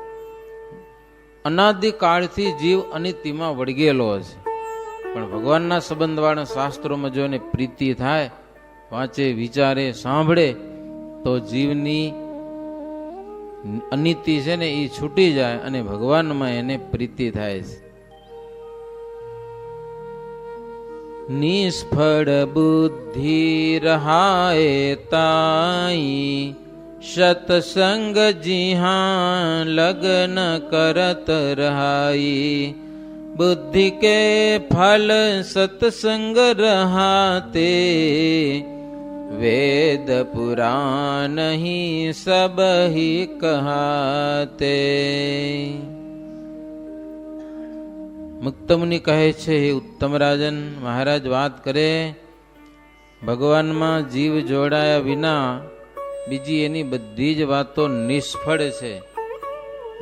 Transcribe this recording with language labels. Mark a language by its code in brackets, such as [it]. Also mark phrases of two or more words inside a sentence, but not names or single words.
[gu] અનાદિકાળથી જીવ અનિત્યમાં વળગેલો છે, પણ ભગવાનના સંબંધવાળા શાસ્ત્રોમાં જો એને પ્રીતિ થાય, વાંચે, વિચારે, સાંભળે, તો જીવની અનિતિ છે ને એ છૂટી જાય અને ભગવાનમાં એને પ્રીતિ થાય છે. [hi] निष्फल बुद्धि रहाय ताई सतसंग जीहा लग्न करत रहाई बुद्धि के फल सत्संग रहाते वेद पुराण ही सब ही कहाते। [gu] મુક્તમુનિ કહે છે, હે ઉત્તમ રાજન, મહારાજ વાત કરે ભગવાનમાં જીવ જોડાયા વિના બીજી એની બધી જ વાતો નિષ્ફળ છે.